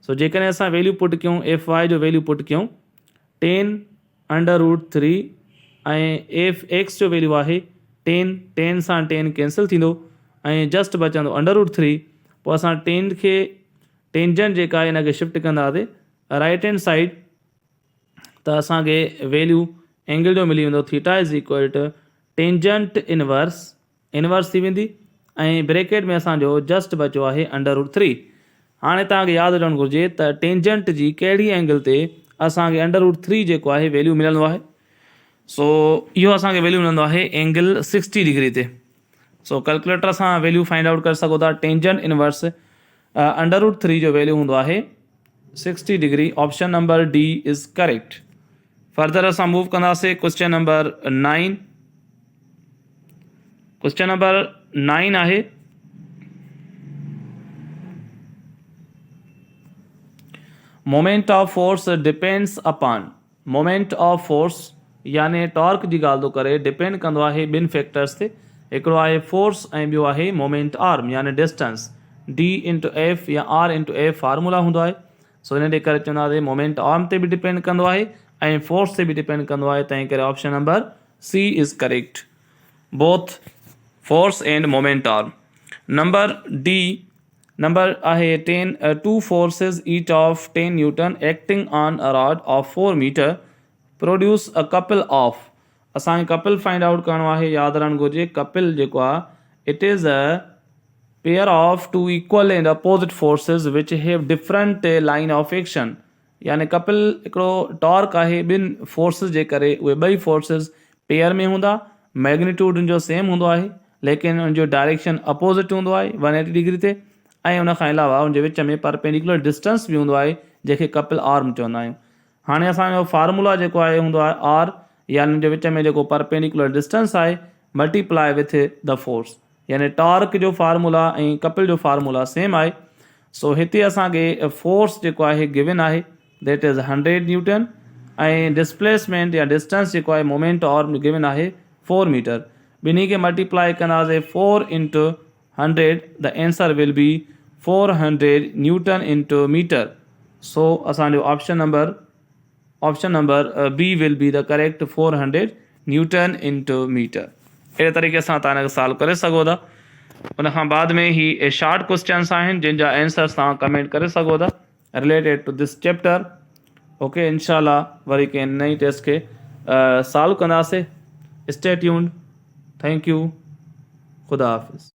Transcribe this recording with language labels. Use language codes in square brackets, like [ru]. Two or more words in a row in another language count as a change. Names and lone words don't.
[sd] सो जेकॾहिं असां [en] value put [sd] कयूं एफ वाई जो [en] value put [sd] कयूं 10√3 ऐं एफ एक्स जो वैल्यू आहे 10 सां 10 कैंसिल थींदो ऐं जस्ट बचंदो √3। पोइ असां 10 खे टेंजेंट जेका आहे हिन खे शिफ्ट कंदासीं [en] right hand side [sd] त असांखे वैल्यू एंगल जो मिली वेंदो [en] theta is equal to tangent inverse [sd] थी वेंदी ऐं ब्रैकेट में असांजो जस्ट बचो आहे √3। हाणे तव्हांखे यादि हुजणु घुरिजे त टेंजेंट जी कहिड़ी एंगल ते असांखे √3 जेको आहे वैल्यू मिलंदो आहे। सो इहो असांखे वैल्यू मिलंदो आहे एंगल 60 डिग्री ते। सो कैलकुलेटर सां वैल्यू [en] find out [sd] करे सघो था। [en] tangent inverse [sd] √3 जो वैल्यू हूंदो आहे 60 डिग्री। [en] option number D is correct. [sd] फर्दर असां मूव कंदासीं [en] question number 9. question number 9 आहे moment of force depends upon. moment of force [sd] यानी टॉर्क जी ॻाल्हि थो करे, डिपेंड कंदो आहे ॿिनि फैक्टर्स ते। हिकिड़ो आहे फोर्स ऐं ॿियो आहे [en] moment arm [sd] यानी डिस्टेंस। D/F या R/F फार्मूला हूंदो आहे। सो हिन जे करे चवंदासीं [en] moment arm [sd] ते बि डिपेंड कंदो आहे ऐं फोर्स ते बि डिपेंड कंदो आहे। तंहिं करे [en] option number C is correct, both force and moment arm. number D number आहे 10 2 forces each of 10 newton acting on a rod of 4 metre produce a couple of. [sd] असांखे कपल [en] find out [sd] करिणो आहे। यादि रहणु घुरिजे कपल जेको आहे [en] it is a pair of two equal and opposite forces which have different line of action. [sd] यानी कपल हिकिड़ो टॉर्क आहे ॿिनि फोर्सिस जे करे। उहे ॿई फोर्सिस पेयर में हूंदा, मैग्नीट्यूड उनजो सेम हूंदो आहे लेकिन उनजो डायरेक्शन अपोजिट हूंदो आहे 180 डिग्री ते ऐं उनखां अलावा उनजे विच में [en] perpendicular distance [sd] बि हूंदो आहे जंहिंखे [en] couple arm [sd] चवंदा आहियूं। हाणे असांजो फार्मूला जेको आहे हूंदो आहे आर यानी उनजे विच में जेको [en] perpendicular distance [sd] आहे [en] multiply with the force. [sd] यानी टॉर्क जो फार्मूला ऐं कपल जो फार्मूला सेम आहे। सो हिते असांखे फोर्स जेको आहे गिवन आहे [en] that is 100 newton [sd] ऐं डिस्प्लेसमेंट या डिस्टेंस जेको आहे [en] moment arm given [sd] आहे 4 मीटर। ॿिन्ही खे मल्टीप्लाई कंदासीं 4 × 100 [en] the answer will be 400 newton × metre. [sd] सो असांजो [en] option number B will be the correct 400 newton × metre. [sd] अहिड़े तरीक़े सां तव्हां हिनखे सॉल्व करे सघो था। उनखां बाद में ही [en] short questions [sd] आहिनि जंहिंजा आंसर्स तव्हां कमेंट करे सघो था [en] related to this chapter. [sd] ओके, इंशाल्लाह वरी कंहिं नई टेस्ट खे सॉल्व कंदासीं। [en] Stay tuned. Thank you. [ur] خدا حافظ.